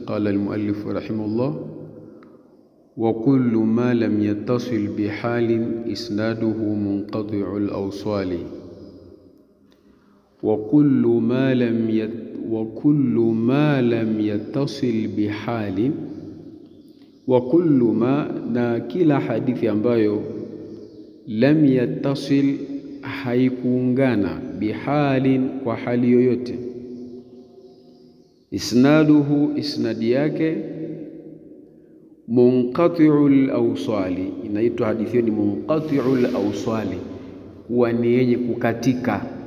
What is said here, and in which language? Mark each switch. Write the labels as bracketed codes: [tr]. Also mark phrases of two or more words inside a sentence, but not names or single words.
[ar] قال المؤلف رحمه الله: وكل ما لم يتصل بحال إسناده منقطع الأوصال. وكل ما لم يتصل بحال، وكل ما, [sw] na kila hadithi ambayo [ar] لم يتصل, [sw] haikuungana, bihalin, kwa hali yoyote, isnaduhu, isnadi yake, [ar] منقطع الأوصال, [sw] inaitwa hadithi ni [ar] منقطع الأوصال, [sw] huwa ni yenye kukatika.